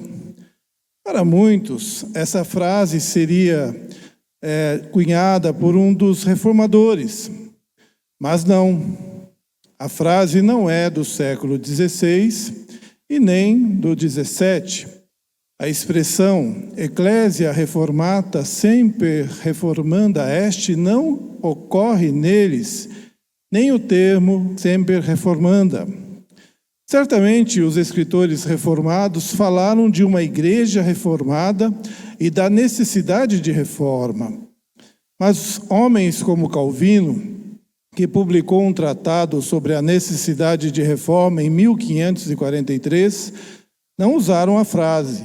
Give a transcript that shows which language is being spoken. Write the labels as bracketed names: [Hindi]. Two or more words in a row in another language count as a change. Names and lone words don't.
[Portuguese] Para muitos, essa frase seria cunhada por um dos reformadores, mas não. A frase não é do século XVI e nem do XVII. A expressão [Latin] Ecclesia reformata semper reformanda est [Portuguese] não ocorre neles, nem o termo [Latin] semper reformanda. [Portuguese] Certamente os escritores reformados falaram de uma igreja reformada e da necessidade de reforma. Mas homens como Calvino, que publicou um tratado sobre a necessidade de reforma em 1543, não usaram a frase.